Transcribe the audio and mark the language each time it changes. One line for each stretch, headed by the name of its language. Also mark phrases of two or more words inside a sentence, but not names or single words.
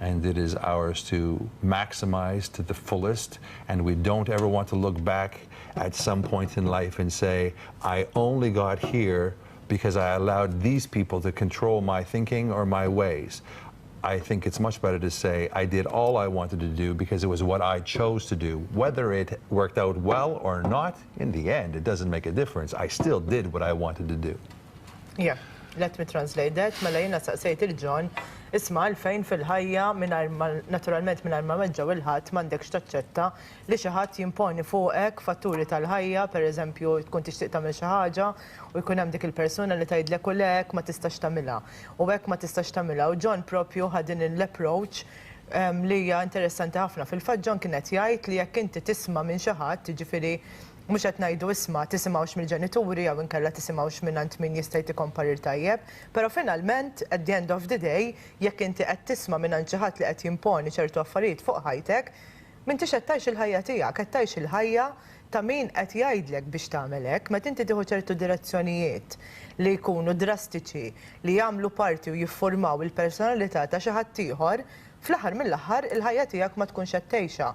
English: and it is ours to maximize to the fullest, and we don't ever want to look back at some point in life and say, I only got here because I allowed these people to control my thinking or my ways. I think it's much better to say I did all I wanted to do because it was what I chose to do. Whether it worked out well or not, in the end, it doesn't make a difference. I still did what I wanted to do. Yeah, let me translate that.
Maltese: Mela jina saqsejt il-John, isma' għalfejn fil-ħajja naturalment mingħajr ma meġġew il-ħadd m'għandekx taċċetta li xi ħadd jimponi fuqek fatturi tal-ħajja, pereżempju tkun tixtieq tagħmel xi ħaġa u jkun hemm dik il-persuna li tgħidlek u lek ma tistax tagħmilha u hekk ma tistax tagħmilha. U John propju ħadin l-approach li hija interessanti ħafna. Fil-fatt John kienet jgħid li jekk inti tisma' minn xi ħadd, jiġifieri mhux qed ngħidu isma' tisimgħux mill-ġenituri jew inkella tisimgħux mingħand min jista' jtikom parir tajjeb, però finalment
English: at the end of the day
Maltese: jekk inti qed tisma' mingħand xi ħadd li qed jimponi ċertu affarijiet fuq ħajtek, m'intix qed tgħix il-ħajja tiegħek, qed tgħix il-ħajja ta' min qed jgħidlek biex tagħmel hekk, meta inti tieħu ċertu direzzjonijiet li jkunu drastiċi li jagħmlu parti u jiffurmaw il-personalità ta' xi ħadd ieħor, fl-aħħar mill-aħħar il-ħajja tiegħek ma tkunx qed tgħixha.